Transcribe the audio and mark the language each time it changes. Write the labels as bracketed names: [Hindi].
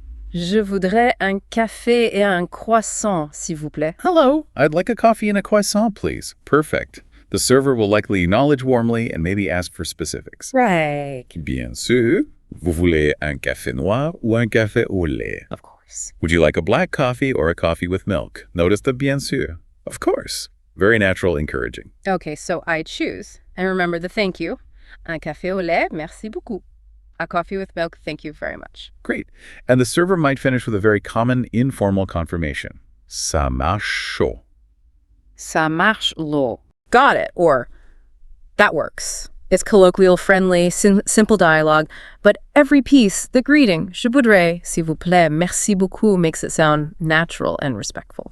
[French] Je voudrais un café et un croissant, s'il vous plaît. [English] Hello, I'd like a coffee and a croissant, please. Perfect. The server will likely acknowledge warmly and maybe ask for specifics. Right. [French] Bien sûr. Vous voulez un café noir ou un café au lait? [English] Of course. Would you like a black coffee or a coffee with milk? Notice the bien sûr. Of course. Very natural, encouraging. Okay, so I choose. And remember the thank you. [French] Un café au lait, merci beaucoup. [English] A coffee with milk, thank you very much. Great. And the server might finish with a very common informal confirmation. [French] Ça marche chaud. Ça marche l'eau. [English] Got it. Or that works. It's colloquial, friendly, simple dialogue, but every piece, the greeting, [French] je voudrais, s'il vous plaît, merci beaucoup, [English] makes it sound natural and respectful.